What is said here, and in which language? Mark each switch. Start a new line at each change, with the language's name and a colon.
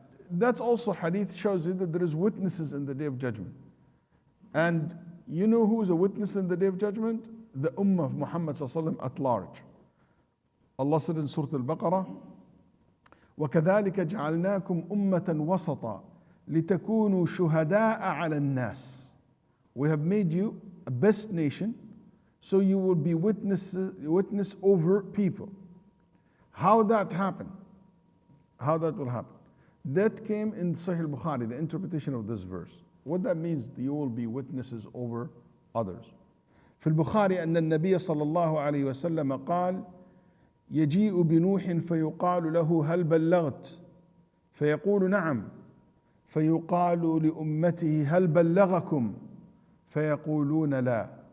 English: That's also hadith shows you that there is witnesses in the Day of Judgment. And you know who is a witness in the Day of Judgment? The Ummah of Muhammad ﷺ at large. Allah said in Surah Al-Baqarah,
Arabic: وَكَذَلِكَ جَعَلْنَاكُمْ أُمَّةً وَسَطًا لِتَكُونُوا شُهَدَاءَ عَلَى النَّاسِ.
English: We have made you a best nation, so you will be witness over people. How that happened? How that will happen? That came in Sahih al-Bukhari, the interpretation of this verse. What that means, you will be witnesses over others.
Arabic: في البخاري أن النبي صلى الله عليه وسلم قال يجيء بنوح فيقال له هل بلغت فيقول نعم فيقال لأمته هل بلغكم فيقولون لا